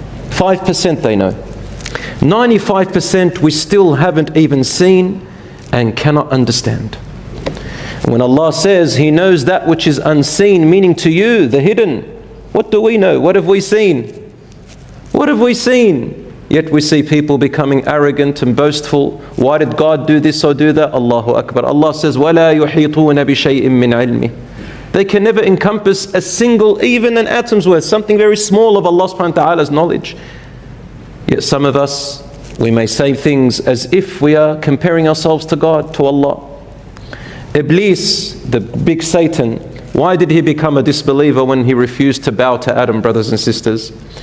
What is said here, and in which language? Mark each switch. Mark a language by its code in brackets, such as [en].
[en] 5% they know. 95% we still haven't even seen and cannot understand. When Allah says He knows that which is unseen, meaning to you, the hidden, what do we know? What have we seen? What have we seen? Yet we see people becoming arrogant and boastful. Why did God do this or do that? Allahu Akbar. Allah says, [ar] وَلَا يُحِيطُونَ بِشَيْءٍ مِّنْ عِلْمِهِ. [en] They can never encompass a single, even an atom's worth, something very small of Allah subhanahu wa ta'ala's knowledge. Yet some of us, We may say things as if we are comparing ourselves to God, to Allah. Iblis, the big Satan, why did he become a disbeliever when he refused to bow to Adam, brothers and sisters?